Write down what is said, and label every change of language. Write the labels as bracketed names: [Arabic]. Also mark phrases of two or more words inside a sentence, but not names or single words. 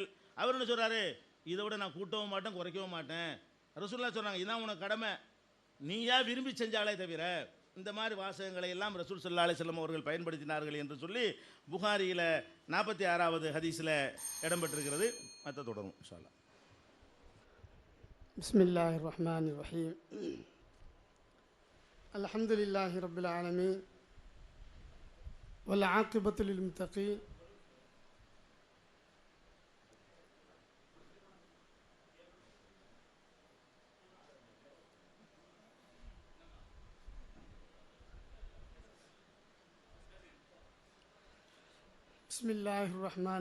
[Tamil] அவர் என்ன சொல்கிறாரு, இதை விட நான் கூட்டவும் மாட்டேன் குறைக்கவும் மாட்டேன். ரசூலுல்லாஹ் சொல்கிறாங்க, இதான் உனக்கு கடமை, நீயா விரும்பி செஞ்சாலே தவிர. இந்த மாதிரி வாசகங்களை எல்லாம் ரசூல் [Arabic] صلى الله عليه وسلم [Tamil] அவர்கள் பயன்படுத்தினார்கள் என்று சொல்லி புகாரியில் 46வது ஹதீஸில் இடம்பெற்றிருக்கிறது. மற்ற தொடரும் [Arabic] إن شاء الله. بسم الله الرحمن الرحيم الحمد لله رب العالمين والعاقبة للمتقين بسم الله الرحمن